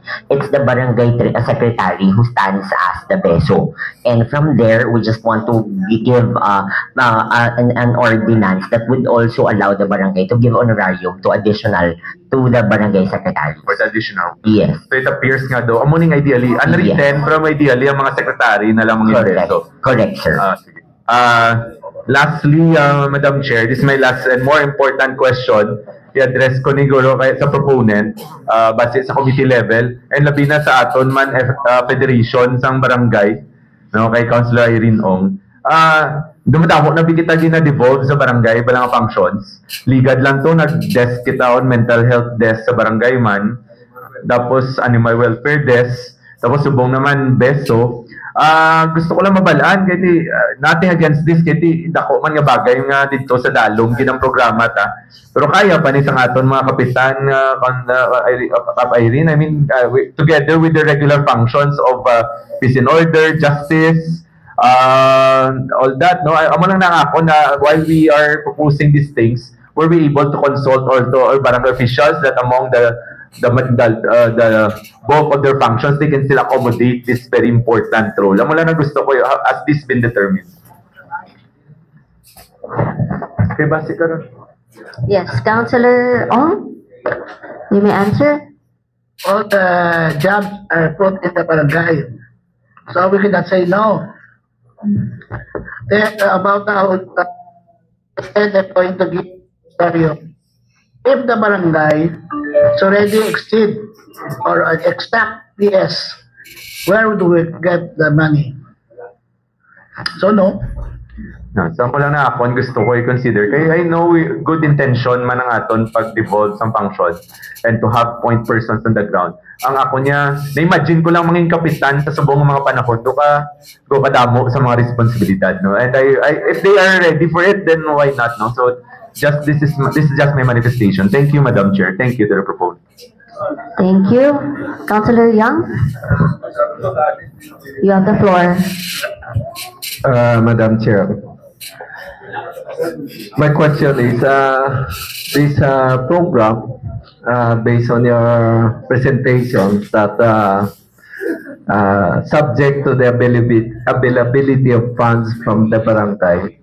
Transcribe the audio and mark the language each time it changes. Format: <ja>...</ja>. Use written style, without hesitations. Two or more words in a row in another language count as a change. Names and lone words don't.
<en>It's the barangay secretary who stands as the beso, and from there we just want to give an ordinance that would also allow the barangay to give honorarium to additional to the barangay secretary. For the additional. Yes. So it appears</en> <hil>nga daw, amuning ideally, unwritten, pero ideally, ang mga secretary na lang mga beso.</hil> <en>Correct, sir.</en> <hil>Sige.</hil> <en>Lastly, Madam Chair, this is my last and more important question.</en> <hil>I-address ko ni Guro sa proponent base sa</hil> <en>committee level</en> <hil>and labi na sa aton man federation sang barangay, no, kay Councilor Irene Ong. Dumadamo na kita gina-devolve sa barangay balang functions. Ligad lang to, nag-desk kita</hil> <en>on mental health desk</en> <hil>sa barangay man. Tapos</hil> <en>animal welfare desk.</en> <hil>Tapos subong naman beso. Gusto ko lang mabalaan kasi</hil> <en>nothing against this</en> <hil>kasi dako man nga bagay nga dito sa dalong ginang programa ta. Pero kaya pa ni sang aton mga kapitan Kap Irene,</hil> <en>I mean together with the regular functions of peace and order, justice, all that, no,</en> <hil>amo lang ako na</hil> <en>while we are proposing these things, we're able to consult also our barangay officials that among the bulk of their functions, they can still accommodate this very important role.</en> <hil>Amo lang na gusto ko,</hil> <en>has this been determined?</en> <hil>Okay, basi ka ron.</hil> <en>Yes, Councilor Ong, you may answer. All the jobs are put in the barangay, so we cannot say no. About the point to give scenario. If the barangay is already exceed or extract PS, where do we get the money? So no.</en> <hil>So ako lang na ako, gusto ko i-consider.</hil> <en>Kaya I know good intention</en> <hil>man ang aton pag-devolve sa</hil> <en>function and to have point persons on the ground.</en> <hil>Ang ako niya, na-imagine ko lang manging kapitan sa subong mga panahon, do kadamo sa mga responsibilidad, no?</hil> <en>And if they are ready for it, then why not, no? So this is just my manifestation. Thank you, Madam Chair. Thank you to the proponent. Thank you. Councilor Young, you have the floor. Madam Chair, my question is, this program, based on your presentation, that subject to the availability of funds from the barangay.</en>